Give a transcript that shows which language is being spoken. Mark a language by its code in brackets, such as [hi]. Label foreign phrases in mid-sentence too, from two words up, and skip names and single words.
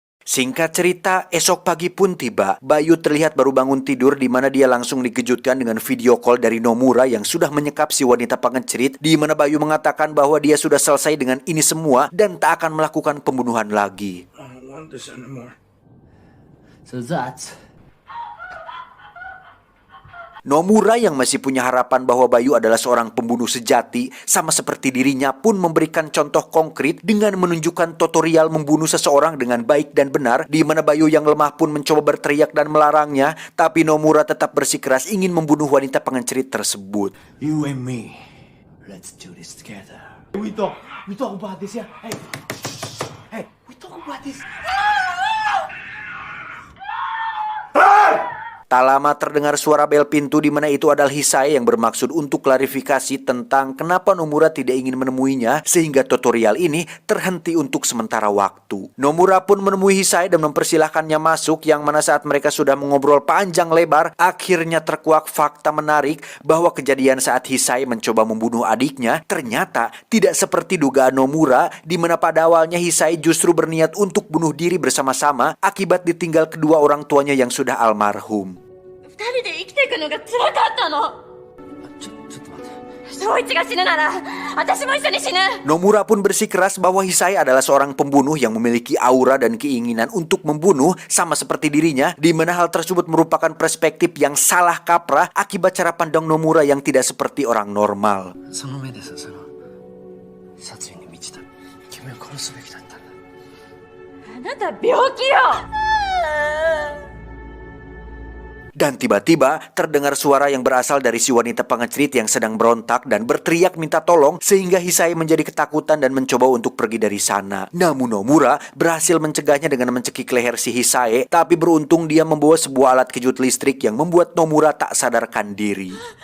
[id] Singkat cerita, esok pagi pun tiba. Bayu terlihat baru bangun tidur di mana dia langsung dikejutkan dengan [en] video call [id] dari Nomura yang sudah menyekap si wanita pengecerit, di mana Bayu mengatakan bahwa dia sudah selesai dengan ini semua dan tak akan melakukan pembunuhan lagi. [en] So that's... [id] Nomura yang masih punya harapan bahwa Bayu adalah seorang pembunuh sejati, sama seperti dirinya pun memberikan contoh konkret dengan menunjukkan tutorial membunuh seseorang dengan baik dan benar, di mana Bayu yang lemah pun mencoba berteriak dan melarangnya, tapi Nomura tetap bersikeras ingin membunuh wanita pengecerit tersebut. [en] You and me. Let's do this together. We talk about this, yeah? Hey, we talk about this. [id] Tak lama terdengar suara bel pintu di mana itu adalah Hisai yang bermaksud untuk klarifikasi tentang kenapa Nomura tidak ingin menemuinya sehingga tutorial ini terhenti untuk sementara waktu. Nomura pun menemui Hisai dan mempersilahkannya masuk, yang mana saat mereka sudah mengobrol panjang lebar, akhirnya terkuak fakta menarik bahwa kejadian saat Hisai mencoba membunuh adiknya ternyata tidak seperti dugaan Nomura, di mana pada awalnya Hisai justru berniat untuk bunuh diri bersama-sama akibat ditinggal kedua orang tuanya yang sudah almarhum. [ja] 二人で生きていくのが辛かったの。ちょっと待って。翔一が死ぬなら私も一緒に死ぬ。 [id] Nomura pun bersikeras bahwa Hisai adalah seorang pembunuh yang memiliki aura dan keinginan untuk membunuh sama seperti dirinya, di mana hal tersebut merupakan perspektif yang salah kaprah akibat cara pandang Nomura yang tidak seperti orang normal. [ja] その目でさ、殺意に満ちた君を殺すべきだったんだ。あなた病気よ。 [id] Dan tiba-tiba terdengar suara yang berasal dari si wanita pengecerit yang sedang berontak dan berteriak minta tolong, sehingga Hisai menjadi ketakutan dan mencoba untuk pergi dari sana. Namun Nomura berhasil mencegahnya dengan mencekik leher si Hisai, tapi beruntung dia membawa sebuah alat kejut listrik yang membuat Nomura tak sadarkan diri.